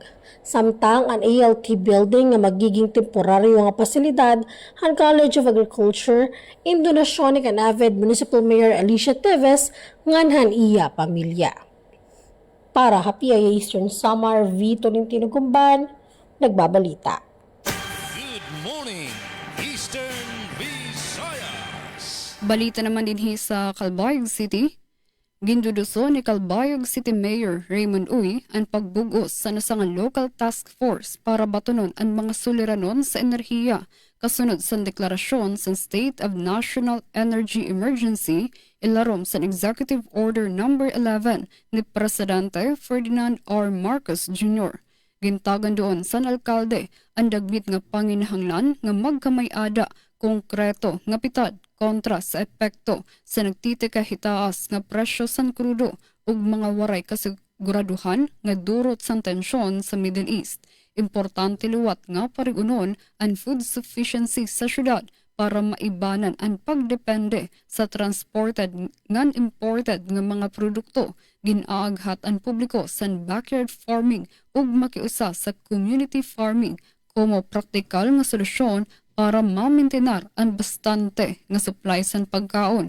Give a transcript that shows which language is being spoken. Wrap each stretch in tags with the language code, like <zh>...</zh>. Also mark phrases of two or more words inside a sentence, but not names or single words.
<war>Samtang ang ALT building nga magiging temporaryo nga pasilidad han College of Agriculture in donasyon ni kan Avid Municipal Mayor Alicia Teves ngan han iya pamilya. Para happy ay Eastern Samar V. Tolentino Gumban, nagbabalita.</war> <en>Good morning, Eastern Visayas.</en> <tl>Balita naman din sa Calbayog City.</tl> <war>Ginduduso ni Calbayog City Mayor Raymond Uy ang pagbugos sa nasangang local task force para batunon ang mga suliranon sa enerhiya kasunod sa deklarasyon sa State of National Energy Emergency ilarom sa Executive Order No. 11 ni Presidente Ferdinand R. Marcos Jr. Gintagan doon sa alkalde ang dagmit nga panginahanglan nga magkamay-ada konkreto nga pitad kontra sa epekto sa nagtitika hitaas nga presyo san krudo ug mga waray kasiguraduhan nga durot sa tensyon sa Middle East. Importante luwat nga parigunon ang</war> <en>food sufficiency</en> <war>sa syudad para maibanan ang pagdepende sa transported ngan imported nga mga produkto, ginaaghat ang publiko sa</war> <en>backyard farming</en> <war>ug makiusa sa</war> <en>community farming</en> <war>como praktikal nga solusyon para mamintenar ang bastante nga supply sa pagkaon.</war>